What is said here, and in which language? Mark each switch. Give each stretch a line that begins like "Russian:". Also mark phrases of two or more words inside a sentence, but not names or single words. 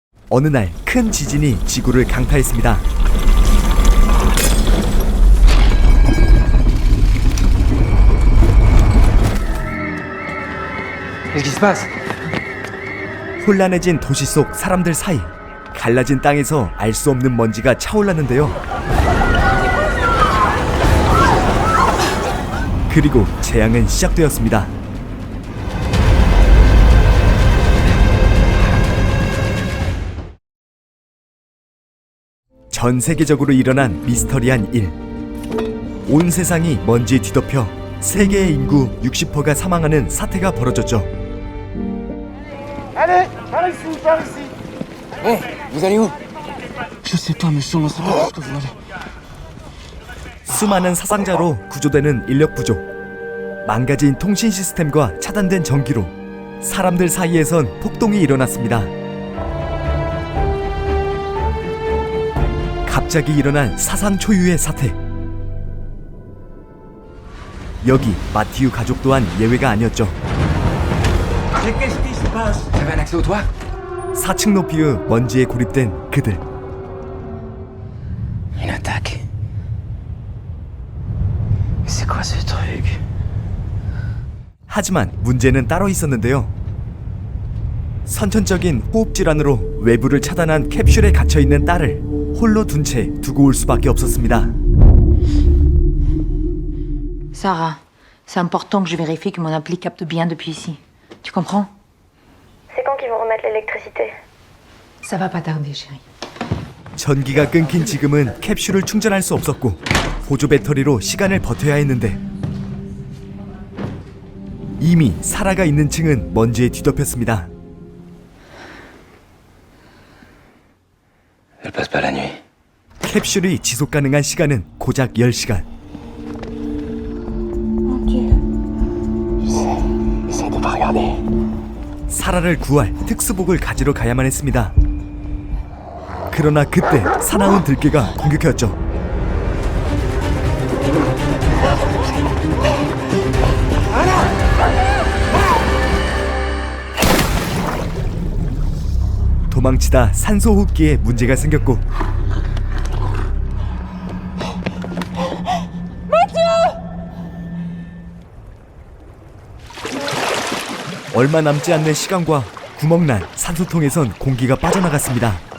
Korean: 어느 날 큰 지진이 지구를 강타했습니다.
French: Qu'est-ce qui se passe?
Korean: 혼란해진 도시 속 사람들 사이, 갈라진 땅에서 알 수 없는 먼지가 차올랐는데요. 그리고 재앙은 시작되었습니다. 전 세계적으로 일어난 미스터리한 일. 온 세상이 먼지에 뒤덮여 세계의 인구 60%가 사망하는 사태가 벌어졌죠.
French: Allez, par ici, par ici. Hé, vous allez où? Je sais pas, monsieur, on sait pas jusqu'où vous allez.
Korean: 수많은 사상자로 구조되는 인력 부족, 망가진 통신 시스템과 차단된 전기로 사람들 사이에선 폭동이 일어났습니다. 갑자기 일어난 사상 초유의 사태. 여기 마티유 가족 또한 예외가 아니었죠.
French: Qu'est-ce qui se passe? Vous avez un accès au toit?
Korean: 4층 높이의 먼지에 고립된 그들.
French: Une attaque. C'est quoi ce truc?
Korean: 하지만 문제는 따로 있었는데요. 선천적인 호흡 질환으로 외부를 차단한 캡슐에 갇혀있는 딸을 홀로 둔 채 두고 올 수밖에 없었습니다.
French: Sarah, c'est important que je vérifie que mon appli capte bien depuis ici. Tu comprends? C'est quand qu'ils vont remettre l'électricité? Ça va pas tarder, chérie.
Korean: 전기가 끊긴 지금은 캡슐을 충전할 수 없었고 보조 배터리로 시간을 버텨야 했는데 이미 사라가 있는 층은 먼지에 뒤덮였습니다.
French: Elle passe pas la nuit.
Korean: 캡슐이 지속 가능한 시간은 고작 10시간.
French: Essaye de pas regarder.
Korean: 사라를 구할 특수복을 가지러 가야만 했습니다. 그러나 그때 사나운 들개가 공격했죠. 도망치다 산소 호흡기에 문제가 생겼고 얼마 남지 않는 시간과 구멍난 산소통에선 공기가 빠져나갔습니다.